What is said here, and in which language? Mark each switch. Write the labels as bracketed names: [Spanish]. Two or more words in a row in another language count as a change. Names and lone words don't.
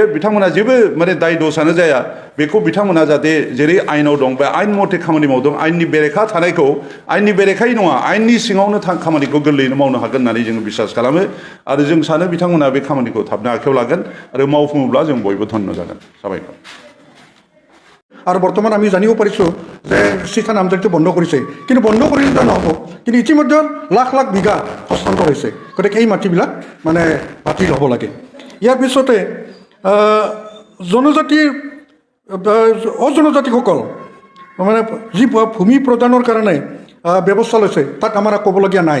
[Bodo] बिथांमोना जेबो माने दाय दसानो जाया। बेखौ बिथांमोना जाहाथे जेरै आइनाव दं बे आइन मथे खामानि मावदों, आइननि बेरेखा थानायखौ आइननि बेरेखायै नङा, आइननि सिङावनो खामानिखौ गोरलैयैनो मावनो हागोन होननानै जोङो बिसास खालामो। आरो जों सानो बिथांमोना बे खामानिखौ थाबनो आखायाव लागोन आरो मावफुङोब्ला जों बयबो धन्य जागोन। साबायखर। [Assamese] আৰু বৰ্তমান আমি জানিব পাৰিছোঁ যে শিক্ষা নামজাৰিটো বন্ধ কৰিছে, কিন্তু বন্ধ কৰিলে নহ'ব, কিন্তু ইতিমধ্যে লাখ লাখ বিঘা হস্তান্তৰ হৈছে। গতিকে এই মাটিবিলাক মানে বাতিল হ'ব লাগে। ইয়াৰ পিছতে জনজাতিৰ অজনজাতিসকল মানে যি ভূমি প্ৰদানৰ কাৰণে ব্যৱস্থা লৈছে তাক আমাৰ ক'বলগীয়া নাই।